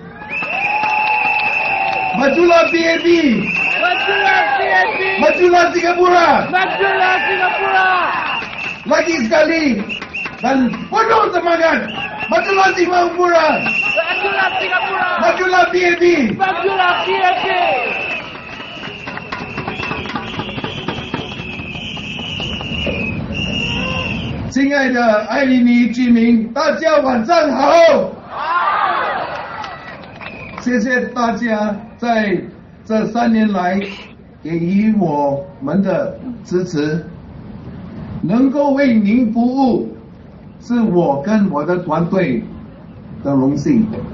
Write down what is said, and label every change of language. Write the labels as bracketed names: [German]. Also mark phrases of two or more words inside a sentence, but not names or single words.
[Malay] Majulah PAP! Majulah PAP! Majulah Singapura! Majulah Singapura! Lagi sekali dan penuh semangat. Majulah Singapura! Majulah Singapura! Majulah PAP! Majulah PAP! [Chinese] 亲爱的爱林尼居民，大家晚上好！谢谢大家在这3年来给予我们的支持，能够为您服务，是我跟我的团队的荣幸。